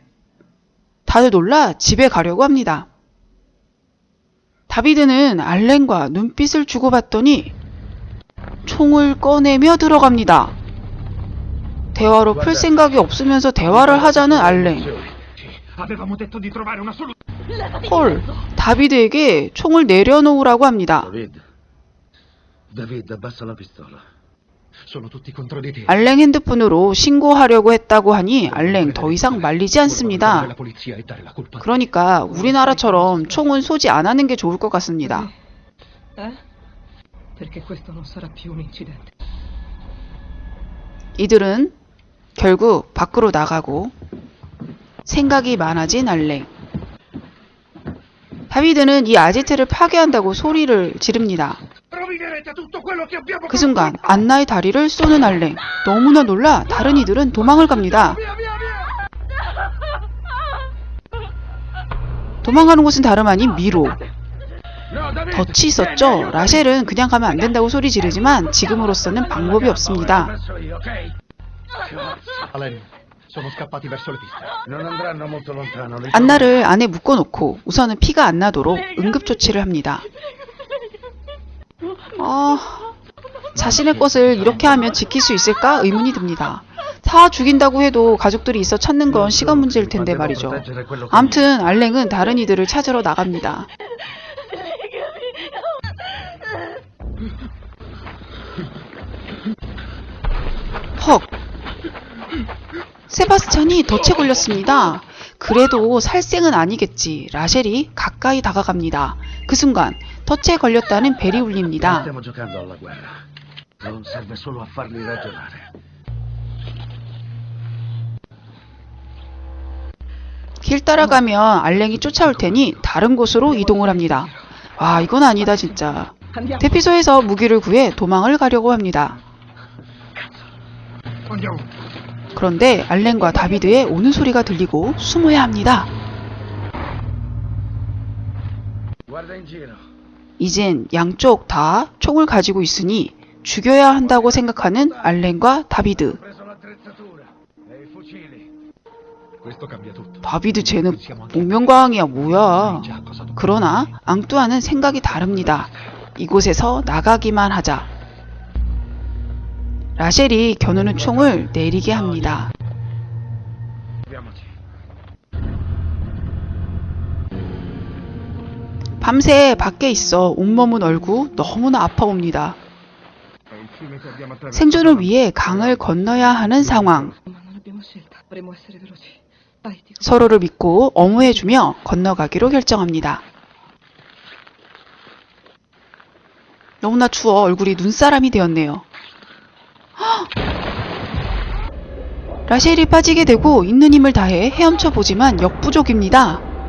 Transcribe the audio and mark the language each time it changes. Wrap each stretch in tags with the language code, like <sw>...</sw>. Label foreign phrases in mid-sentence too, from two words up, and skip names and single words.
<ko>다들 놀라 집에 가려고 합니다. 다비드는 알랭과 눈빛을 주고받더니 총을 꺼내며 들어갑니다. 대화로 풀 생각이 없으면서 대화를 하자는 알랭. 헐, 다비드에게 총을 내려놓으라고 합니다.</ko> <it>David, abbassa la pistola. Sono tutti contro di te.</it> <ko>알랭 핸드폰으로 신고하려고 했다고 하니 알랭 더 이상 말리지 않습니다. 그러니까 우리나라처럼 총은 소지 안 하는 게 좋을 것 같습니다.</ko> <it>Perché questo non sarà più un incidente.</it> <ko>이들은 결국 밖으로 나가고 생각이 많아진 알랭. 다비드는 이 아지트를 파괴한다고 소리를 지릅니다. 그 순간 안나의 다리를 쏘는 알랭. 너무나 놀라 다른 이들은 도망을 갑니다. 도망가는 곳은 다름 아닌 미로. 덫이 있었죠. 라셸은 그냥 가면 안 된다고 소리 지르지만 지금으로서는 방법이 없습니다.</ko> <it>Alen, sono scappati verso le piste. Non andranno molto lontano.</it> <ko>안나를 안에 묶어놓고 우선은 피가 안 나도록 응급조치를 합니다. 자신의 것을 이렇게 하면 지킬 수 있을까 의문이 듭니다. 다 죽인다고 해도 가족들이 있어 찾는 건 시간 문제일 텐데 말이죠. 암튼 알랭은 다른 이들을 찾으러 나갑니다. 헉! 세바스찬이 덫에 걸렸습니다. 그래도 살생은 아니겠지. 라셸이 가까이 다가갑니다. 그 순간 덫에 걸렸다는 벨이 울립니다.</ko> <it>Stiamo giocando alla guerra. Non serve solo a farli ragionare.</it> <ko>길 따라가면 알랭이 쫓아올 테니 다른 곳으로 이동을 합니다. 와, 이건 아니다 진짜.</ko> <it>Andiamo.</it> <ko>대피소에서 무기를 구해 도망을 가려고 합니다.</ko> <it>Andiamo.</it> <ko>그런데 알랭과 다비드의 오는 소리가 들리고 숨어야 합니다.</ko> <it>Guarda in giro.</it> <ko>이젠 양쪽 다 총을 가지고 있으니 죽여야 한다고 생각하는 알랭과 다비드.</ko> <it>Preso l'attrezzatura e i fucili. Questo cambia tutto.</it> <ko>다비드 쟤는 복면가왕이야 뭐야. 그러나 앙뚜아는 생각이 다릅니다. 이곳에서 나가기만 하자. 라셸이 겨누는 총을 내리게 합니다.</ko> <it>Andiamoci.</it> <ko>밤새 밖에 있어 온몸은 얼고 너무나 아파옵니다.</ko> <it>È il fiume che abbiamo attraversato.</it> <ko>생존을 위해 강을 건너야 하는 상황.</ko> <it>Ma non Dovremmo essere veloci. Vai, dico.</it> <ko>서로를 믿고 어무해주며 건너가기로 결정합니다. 너무나 추워 얼굴이 눈사람이 되었네요. 헉! 라셸이 빠지게 되고 있는 힘을 다해 헤엄쳐 보지만 역부족입니다.</ko>